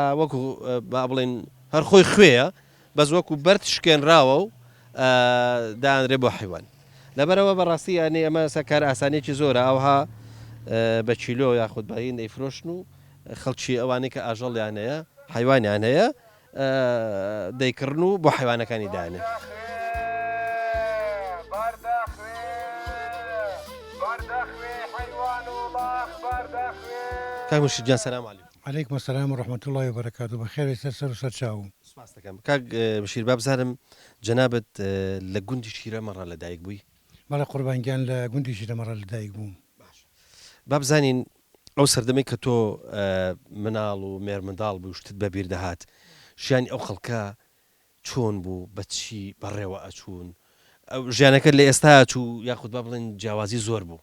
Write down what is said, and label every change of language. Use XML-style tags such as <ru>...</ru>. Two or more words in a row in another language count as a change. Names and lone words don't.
<ckb>وەکو با بڵێن هەر خۆی خوێیە بەس وەکو بەرد شکێنراوە و دانرێ بۆ حیوان لەبەرەوە بەڕاستی یانێ ئەمە سەکار ئاسانێکی زۆرە ئەوها بە چیلۆ یاخود باین دەیفرۆشن و خەڵکی ئەوانەی کە ئاژەڵیان هەیە حیوانیان هەیە دەیکردن و بۆ حیوانەکانی دانێ کاک مشید جان</ckb> <ar>سلام علیکم عليكم السلام ورحمة الله وبركاته بخير</ar> <ckb>سر سرچاو سپاس دەکەم کاک بشیر با بزانم جەنابەت لە گوندی شیرەمەڕە لەدایک بووی بەڵێ قوربانگیان لە گوندی شیرەمەڕە لەدایک بووم با بزانین ئەو سەردەمەی کە تۆ مناڵ و مێر منداڵ بوو شتت بەبیر دەهات ژیانی ئەو خەڵکە چۆن بوو بەچی بەڕێوە ئەچوون ئەو ژیانەکە لە ئێستا چوو یاخود با بڵێن جیاوازی زۆر بوو</ckb>